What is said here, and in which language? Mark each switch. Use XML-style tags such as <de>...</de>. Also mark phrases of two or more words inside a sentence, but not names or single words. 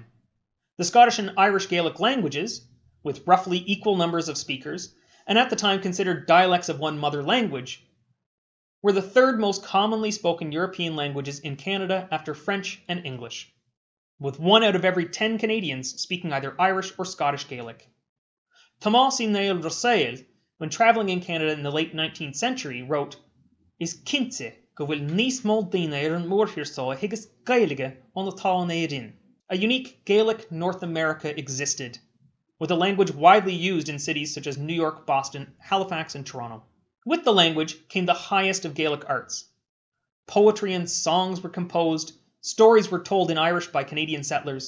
<en>The Scottish and Irish Gaelic languages, with roughly equal numbers of speakers, and at the time considered dialects of one mother language, were the third most commonly spoken European languages in Canada after French and English, with 1 out of every 10 Canadians speaking either Irish or Scottish Gaelic. Tomás Dónall Ó Duḃġaıll, when travelling in Canada in the late 19th century, wrote,</en> <ga>"Is cinnte go bhfuil níos mó daoine ar an mórthírsá thugas Gaeilge ón atá in éireann."</ga> <en>A unique Gaelic North America existed, with a language widely used in cities such as New York, Boston, Halifax, and Toronto. With the language came the highest of Gaelic arts. Poetry and songs were composed, stories were told in Irish by Canadian settlers.</en>